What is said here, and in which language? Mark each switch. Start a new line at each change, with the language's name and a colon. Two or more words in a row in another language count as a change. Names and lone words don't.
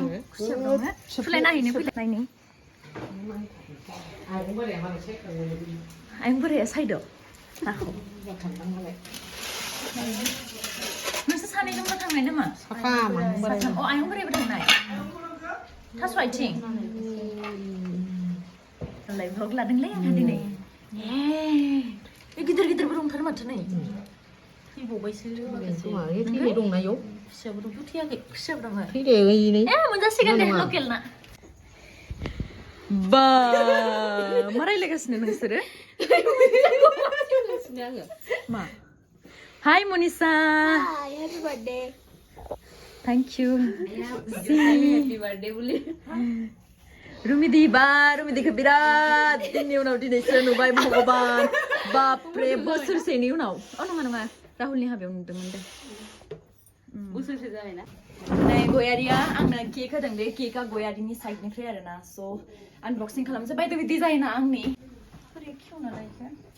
Bodo: खुसियाबो दङ फुलाय नायहैनो फैलाय नायनि आयं बोराया सायद' नाखौ नोंसोर सानैजोंबो थांनाय नामा साथाम आयं बोरायबो थांनाय थास' आथिं
English: live vlog
Bodo: लादोंलै आंहा दिनै बे गिदिर गिदिरबो दंथारो माथो नै थैबावबायसो थैनाय दंना इयाव खुसियाबो दंथ' थैयाखै खुसियाबो दङ थैदों मोनजासिगोन दे लकेल ना बा मा रायलायगासिनो नोंसोरो मा Hi Monisa.
English: Hi, happy birthday. Thank you. happy birthday बुलि
Bodo: रुमिदी रुमिदीखौ बिराद दिननि उनाव दिनैसो नुबाय भगबान बापरे बोसोरसेनि उनाव नङा राहुलनि हाबायाव नुदोंमोन दे बोसोरसे जाबायना नै गयारिया आंनो केक होदों बे केकआ गयारिनि साइडनिफ्राय आरोना स' आनबक्सिं खालामसै बाय द' डिजाइना आंनि बोरै खेवना लायखो